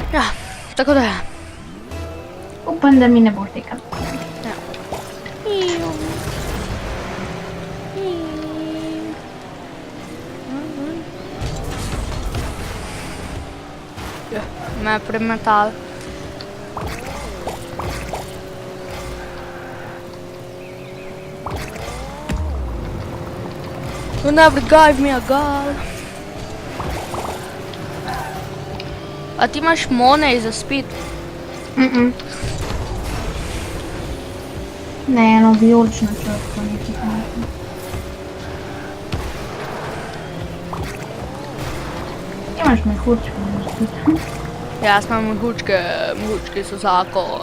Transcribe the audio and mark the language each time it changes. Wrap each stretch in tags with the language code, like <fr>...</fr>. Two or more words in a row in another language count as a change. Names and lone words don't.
<sl>Ja, tako da je. Upam, da mi ne bo tekal. Ja, me je premetal.</sl> <en>You never gave me a goal.</en> <sl>A ti imaš money za speed? Ne, eno vijolično črko nekaj nekaj. Imaš mehurčke, imaš tudi. Jaz imam mehurčke, mehurčke so zakon.</sl>